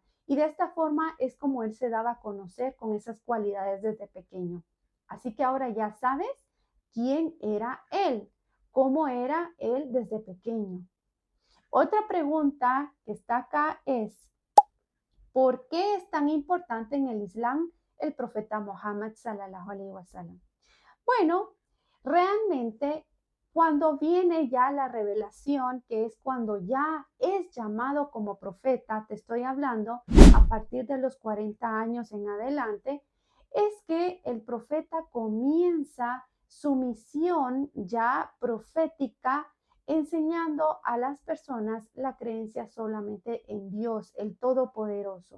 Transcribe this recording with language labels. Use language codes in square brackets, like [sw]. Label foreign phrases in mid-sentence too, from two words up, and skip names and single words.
[es] Y de esta forma es como él se daba a conocer con esas cualidades desde pequeño. Así que ahora ya sabes quién era él, cómo era él desde pequeño. Otra pregunta que está acá es, ¿por qué es tan importante en el Islam el profeta Muhammad [ar] صلى الله عليه وسلم? [es] Bueno, realmente cuando viene ya la revelación, que es cuando ya es llamado como profeta, te estoy hablando a partir de los 40 años en adelante, es que el profeta comienza su misión ya profética enseñando a las personas la creencia solamente en Dios, el Todopoderoso.